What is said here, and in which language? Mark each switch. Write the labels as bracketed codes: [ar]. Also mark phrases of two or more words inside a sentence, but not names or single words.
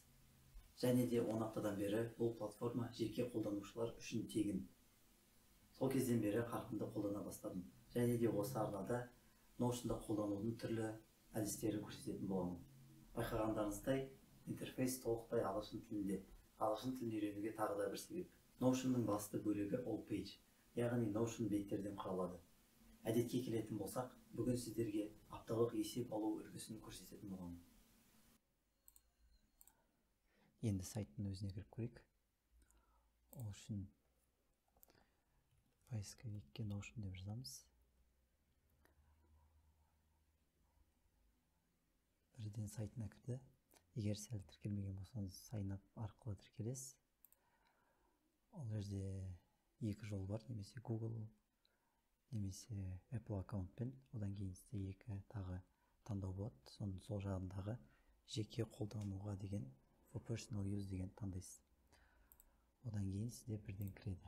[kk] Және де 10 аптадан бері бұл платформа жеке қолданушылар үшін тегін. Сол кезден бері қарқынды қолдана бастадым. Және де осы арнада Notion'да қолданудың түрлі әдістерін көрсететін боламын. Байқағандарыңыздай, интерфейс толықтай ағылшын тілінде. Ағылшын тілін үйренуге тағы да бір себеп. Notion'ның басты бөлігі [en] all page, [kk] яғни Notion беттерден құралады. Әдетке келетін болсақ, бүгін сіздерге апталық есеп алу үлгісін көрсететін боламын. Енді сайттың өзіне кіріп көрейік. Ол үшін поисковикке Notion деп жазамыз. Бірден сайтына кірді. Егер сәл тіркелмеген болсаңыз, [en] sign up [kk] арқылы тіркелесіз. Ол жерде екі жол бар, немесе Google, немесе Apple аккаунтпен. Одан кейін сізде екі тағы таңдау болады. Соның сол жағындағы жеке қолдануға деген [en] for personal use [kk] деген таңдайсыз. Одан кейін сізде бірден кіреді.